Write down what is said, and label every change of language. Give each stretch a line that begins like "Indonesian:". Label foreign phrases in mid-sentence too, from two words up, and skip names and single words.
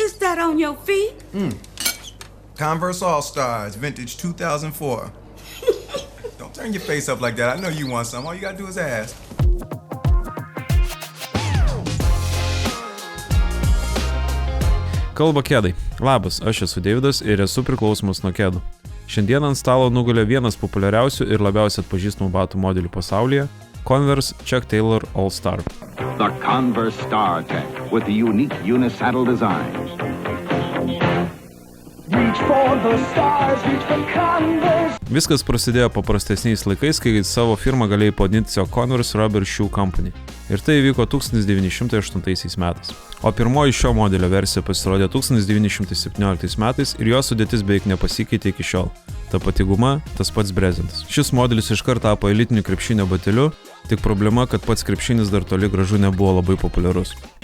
English: got on your feet? Converse All-Stars, vintage 2004. Don't turn your face up like that. I know you want some. All you gotta do is ask.
Lithuanian: Kalba kedai. Labas, aš esu Deividas ir esu priklausomas nuo kedų. Šiandien ant stalo nugulė vienas populiariausių ir labiausiai atpažįstamų batų modelių pasaulyje – Converse Chuck Taylor All-Star.
English: The Converse StarTech with the unique unisaddle designs. Reach for the stars, reach for Converse.
Lithuanian: Viskas prasidėjo paprastesniais laikais, kai savo firmą galėjai pavadinti Converse Rubber Shoe Company. Ir tai įvyko 1908 metais. O pirmoji šio modelio versija pasirodė 1917 metais ir jo sudėtis beveik nepasikeitė iki šiol. Ta pati guma, tas pats brezentas. Šis modelis iškart tapo elitiniu krepšinio bateliu, tik problema, kad pats krepšinis dar toli gražu nebuvo labai populiarus.